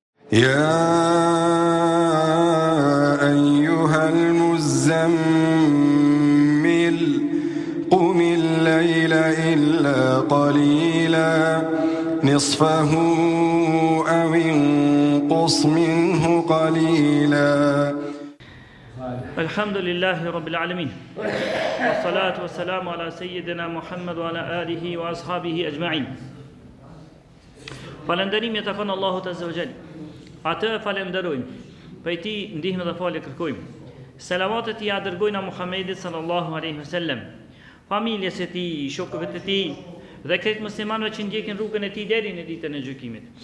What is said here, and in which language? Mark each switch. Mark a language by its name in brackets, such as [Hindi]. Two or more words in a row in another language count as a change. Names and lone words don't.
[Arabic] يا أيها المزمل قم الليل إلا قليلا نصفه أو انقص منه قليلا. الحمد لله رب العالمين والصلاة والسلام على سيدنا محمد وعلى آله وأصحابه أجمعين. [Albanian] Falënderimi e takon Allahut [Arabic] عز وجل. [Albanian] Atë falenderojmë, prej tij ndihmë dhe falje kërkojmë. Selavatet i dërgojnë a Muhammedit [Arabic] صلى الله عليه وسلم, [Albanian] familjes së tij, shokëve të tij dhe krejt muslimanëve që ndjekin rrugën e tij deri në ditën e gjykimit.